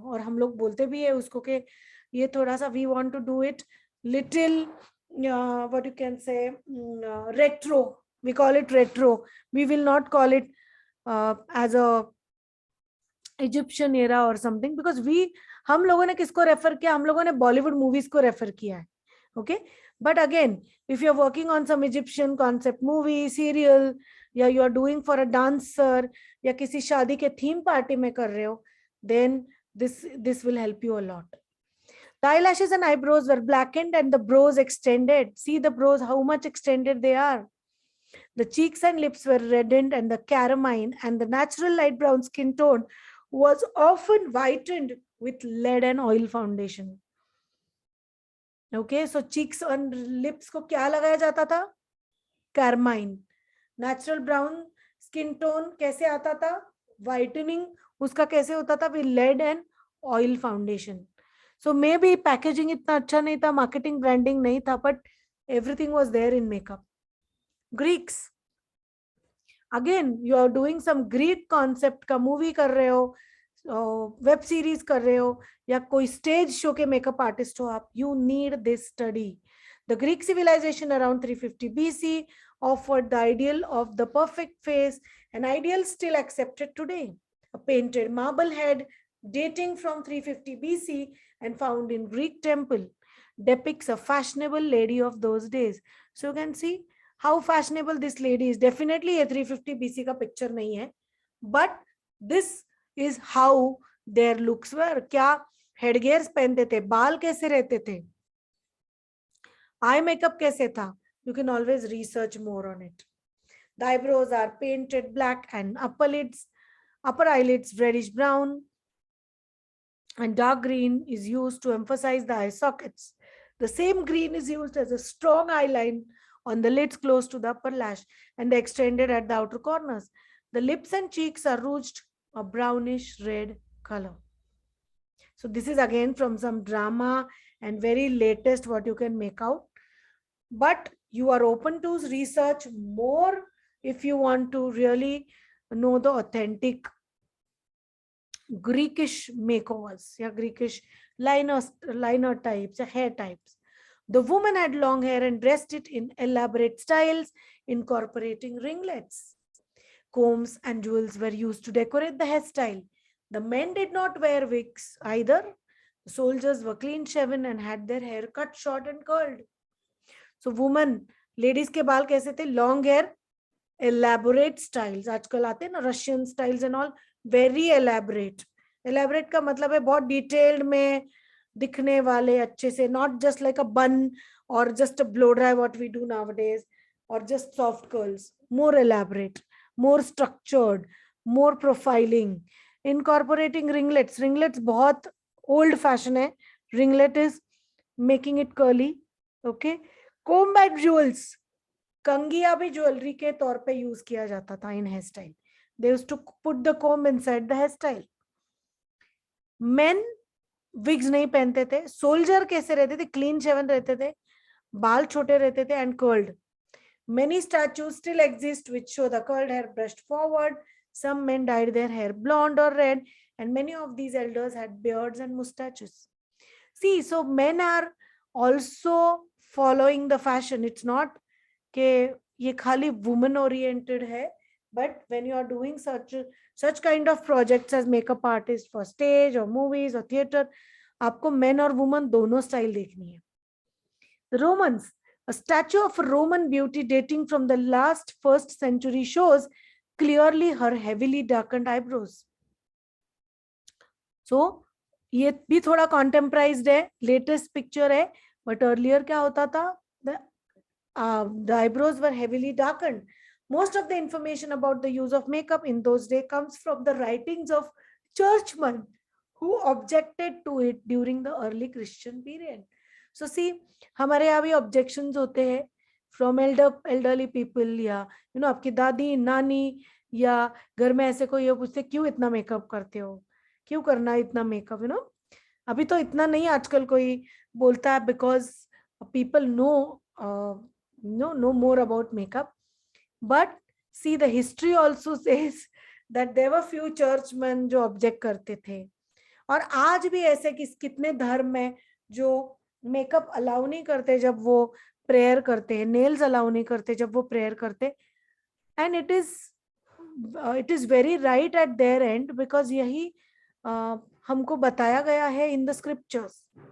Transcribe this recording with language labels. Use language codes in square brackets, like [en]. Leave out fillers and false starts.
[hi] और हम लोग बोलते भी है उसको कि ये थोड़ा सा [en] we want to do it little what you can say retro. We call it retro. We will not call it as a Egyptian era or something, because [hi] हम लोगों ने किसको रेफर किया? हम लोगों ने बॉलीवुड मूवीज को रेफर किया है. [en] Okay, but again, if you're working on some Egyptian concept movie, serial, या you are doing for a dancer, या [hi] किसी शादी के theme party में कर रहे हो, [en] then this will help you a lot. The eyelashes and eyebrows were blackened and the brows extended. See the brows, how much extended they are. The cheeks and lips were reddened and the carmine and the natural light brown skin tone was often whitened with lead and oil foundation. Okay, so cheeks and lips [hi] को क्या लगाया जाता था? [en] Carmine. Natural brown skin tone [hi] कैसे आता था? [en] Whitening [hi] उसका कैसे होता था? [en] With lead and oil foundation. So maybe packaging [hi] इतना अच्छा नहीं था, [en] marketing branding नहीं था, but everything was there in makeup. Greeks. Again, you are doing some Greek concept [hi] का movie कर रहे हो, वेब सीरीज कर रहे हो, या कोई स्टेज शो के मेकअप आर्टिस्ट हो आप, [en] you need this study. The Greek civilization around 350 BC offered the ideal of the perfect face, an ideal still accepted today. A painted marble head dating from 350 BC and found in Greek temple depicts a fashionable lady of those days. So you can see how fashionable this lady is. Definitely a 350 BC [hi] का picture नहीं है, [en] but this is how their looks were. [hi] क्या headgears पहनते थे, बाल कैसे रहते थे, eye makeup कैसे था. [en] You can always research more on it. The eyebrows are painted black and upper eyelids reddish brown, and dark green is used to emphasize the eye sockets. The same green is used as a strong eyeline on the lids close to the upper lash and extended at the outer corners. The lips and cheeks are rouged a brownish red color. So this is again from some drama and very latest what you can make out. But you are open to research more if you want to really know the authentic Greekish makeovers, yeah, Greekish liner types, hair types. The woman had long hair and dressed it in elaborate styles, incorporating ringlets. Combs and jewels were used to decorate the hairstyle. The men did not wear wigs either. The soldiers were clean shaven and had their hair cut short and curled. [hi] So women, ladies के बाल कैसे थे? [en] Long hair, elaborate styles. [hi] आजकल आते हैं ना [en] Russian styles and all, very elaborate. Elaborate [hi] का मतलब है बहुत detailed में दिखने वाले अच्छे से, [en] not just like a bun or just a blow dry what we do nowadays, or just soft curls. More elaborate, more structured, more profiling. Incorporating ringlets. Ringlets [hi] बहुत old fashion है. [en] Ringlet is making it curly. Okay. Comb and jewels. [hi] कंगिया भी jewellery के तौर पे use किया जाता था इन hair style. [en] They used to put the comb inside the hairstyle. [hi] Main wigs नहीं पहनते थे. सोल्जर कैसे रहते थे? क्लीन शेवन रहते थे, बाल छोटे रहते थे and curled. [en] Many statues still exist which show the curled hair brushed forward. Some men dyed their hair blonde or red, and many of these elders had beards and mustaches. See, so men are also following the fashion. It's not कि ये खाली woman oriented है, but when you are doing such kind of projects as makeup artist for stage or movies or theater, [hi] आपको men और woman दोनों style देखनी है. [en] The Romans, a statue of a Roman beauty dating from the last 1st century shows clearly her heavily darkened eyebrows. [hi] So ये भी थोड़ा contemporized है, [en] latest picture [hi] है, [en] but earlier [hi] क्या होता था? [en] The eyebrows were heavily darkened. Most of the information about the use of makeup in those days comes from the writings of churchmen who objected to it during the early Christian period. [hi] So see, हमारे यहाँ भी objections होते हैं from elderly people, या आपकी दादी नानी या घर में ऐसे कोई पूछते क्यों इतना मेकअप करते हो, क्यों करना इतना मेकअप, अभी तो इतना नहीं आजकल कोई बोलता है [en] because people know more about makeup. But see, the history also says that there were few churchmen [hi] जो object करते थे. और आज भी ऐसे कितने धर्म में जो मेकअप अलाउ नहीं करते जब वो प्रेयर करते हैं, नेल्स अलाउ नहीं करते जब वो प्रेयर करते. [en] and it is very right at there and, because [hi] यही हमको बताया गया है [en] In the scriptures.